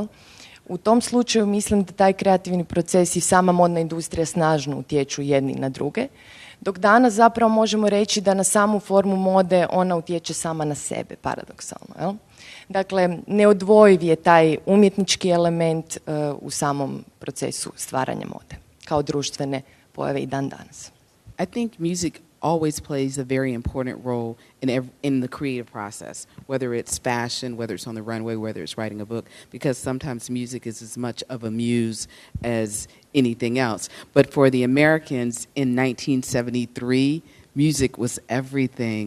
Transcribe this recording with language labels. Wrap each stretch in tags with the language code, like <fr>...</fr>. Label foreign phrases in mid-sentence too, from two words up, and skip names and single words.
<hr>U tom slučaju mislim da taj kreativni proces i sama modna industrija snažno utječu jedni na druge, dok danas zapravo možemo reći da na samu formu mode ona utječe sama na sebe, paradoksalno, jel? Dakle, neodvojiv je taj umjetnički element u samom procesu stvaranja mode, kao društvene pojave i dan danas.</hr> <en>I think music always plays a very important role in the creative process, whether it's fashion, whether it's on the runway, whether it's writing a book, because sometimes music is as much of a muse as anything else. But for the Americans in 1973, music was everything.</en>